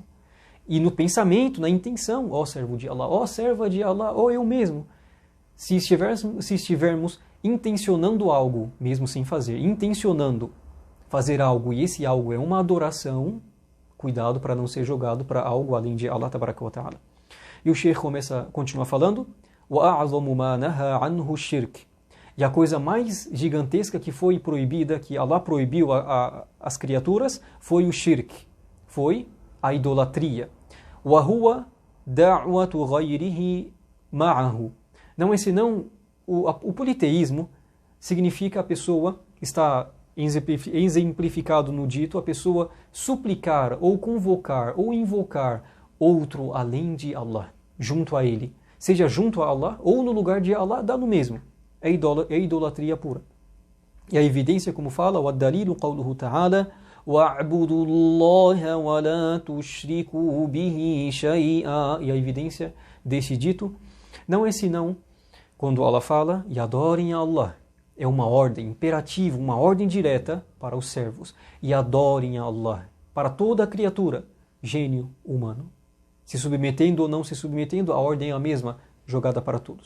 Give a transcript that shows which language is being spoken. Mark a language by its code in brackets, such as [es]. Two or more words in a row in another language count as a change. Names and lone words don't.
[pt] E no pensamento, na intenção, ó servo de Allah, ó serva de Allah, ó eu mesmo. Se estivermos intencionando algo, mesmo sem fazer, intencionando fazer algo e esse algo é uma adoração, cuidado para não ser jogado para algo além de [ar] الله تبارك وتعالى. [pt] E o Sheikh continua falando, [ar] وَأَعْظَمُ مَا نَهَى عَنْهُ الشِّرْكِ. [pt] E a coisa mais gigantesca que foi proibida, que Allah proibiu às criaturas, foi o shirk, foi a idolatria. [ar] وَهُوَ دَعْوَةُ غَيْرِهِ مَعَهُ. [pt] Não é senão, o politeísmo significa a pessoa, está exemplificado no dito, a pessoa suplicar ou convocar ou invocar outro além de Allah, junto a ele. Seja junto a Allah ou no lugar de Allah, dá no mesmo. É idolatria pura. E a evidência, como fala, [ar] وَالدَّلِيلُ قَوْلُهُ تَعَالَى وَاعْبُدُوا اللَّهَ وَلَا تُشْرِكُوا بِهِ شَيْئًا. [pt] E a evidência desse dito não é senão quando Allah fala, e adorem a Allah. É uma ordem imperativa, uma ordem direta para os servos. E adorem a Allah, para toda a criatura, gênio humano. Se submetendo ou não se submetendo, a ordem é a mesma, jogada para todos.